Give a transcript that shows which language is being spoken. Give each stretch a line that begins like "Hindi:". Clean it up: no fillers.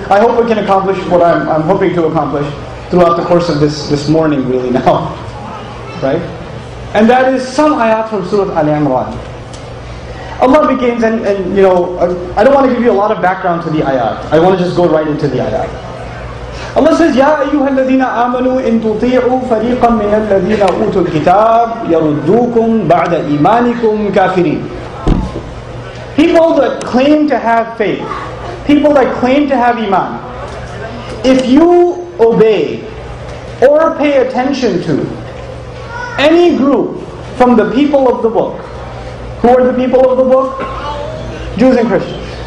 English: I hope we can accomplish what I'm hoping to accomplish throughout the course of this morning really now. Right? And that is some ayat from Surah Al-Imran. Allah begins, and you know, I don't want to give you a lot of background to the ayat. I want to just go right into the ayat. Allah says,
Arabic: يَا أَيُّهَا الَّذِينَ آمَنُوا إِن تُطِيعُوا فَرِيقًا مِنَ الَّذِينَ أُوتُوا الْكِتَابِ يَرُدُّوكُمْ بَعْدَ إِيمَانِكُمْ كَافِرِينَ.
English: People that claim to have faith, people that claim to have iman, if you obey or pay attention to any group from the people of the book, who are the people of the book? Jews and Christians.